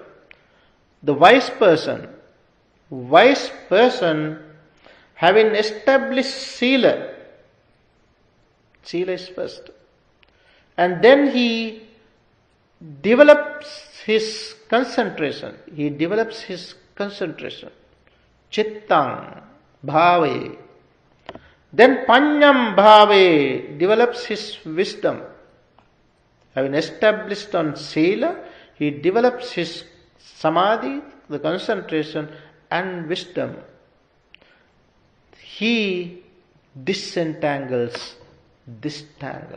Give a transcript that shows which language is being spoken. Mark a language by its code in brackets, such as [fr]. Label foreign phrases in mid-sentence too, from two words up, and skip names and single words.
[en] The wise person having established Seela. Seela is first. And then he develops his concentration. [pi] Chittang bhave. [en] Then [pi] panyam bhave [en] develops his wisdom. Having established on Seela, he develops his samadhi, the concentration, and wisdom. He disentangles this tangle.